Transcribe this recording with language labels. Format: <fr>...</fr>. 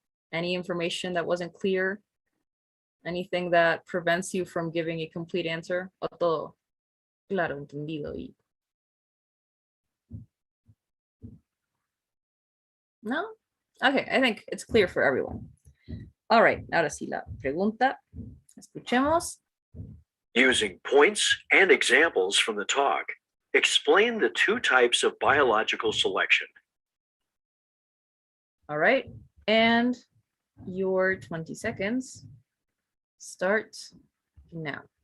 <en>Any information that wasn't clear? Anything that prevents you from giving a complete answer?</en> <es>O todo claro, entendido y</es> <en>No? Okay, I think it's clear for everyone. All right,</en> <es>ahora sí la pregunta. Escuchemos.</es> <en>Using points and examples from the talk, explain the two types of biological selection. All right, and your 20 seconds start now.</en>